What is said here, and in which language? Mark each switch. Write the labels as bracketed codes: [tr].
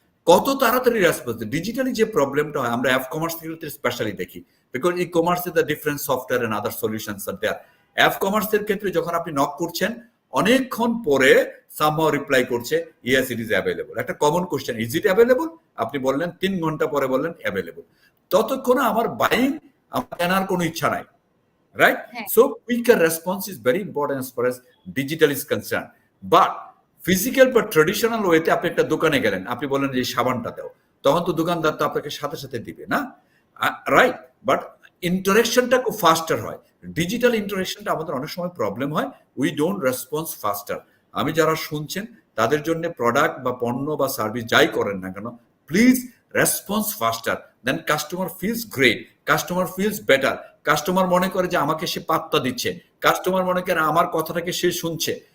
[bn] কত তাড়াতাড়ি response. Digitally যে প্রবলেমটা হয়, আমরা অ্যাপ কমার্স ক্ষেত্রে স্পেশালি দেখি, [en] Because e commerce is the different software and other solutions are there. [bn] App কমার্সের ক্ষেত্রে যখন আপনি নক করছেন, অনেকক্ষণ পরে সামহাউ রিপ্লাই করছে, [en] Yes it is available. [bn] একটা common question, [en] Is it available? [bn] আপনি বললেন 3 ঘন্টা পরে বললেন অ্যাভেলেবল। ততক্ষণে আমার বাইং, আমার কেনার কোনো ইচ্ছা নাই, right? [en] So quicker response is very important as far as digital is concerned. But physical [bn] বা ট্রেডিশনাল ওয়েতে আপনি একটা দোকানে গেলেন, আপনি বললেন যে সাবানটা দাও, তখন তো দোকানদার তো আপনাকে সাথে সাথে দিবে না, রাইট? বাট ইন্টারেকশনটা খুব ফাস্টার হয়। ডিজিটাল ইন্টারেকশনটা আমাদের অনেক সময় প্রবলেম হয়, [en] We don't response faster. [bn] আমি যারা শুনছেন তাদের জন্য প্রোডাক্ট বা পণ্য বা সার্ভিস যাই করেন না কেন, [en] please response faster, then customer feels great, customer feels better, [bn] customer মনে করে যে আমাকে সে পাত্তা দিচ্ছে, কাস্টমার মনে করে আমার কথাটাকে সে শুনছে।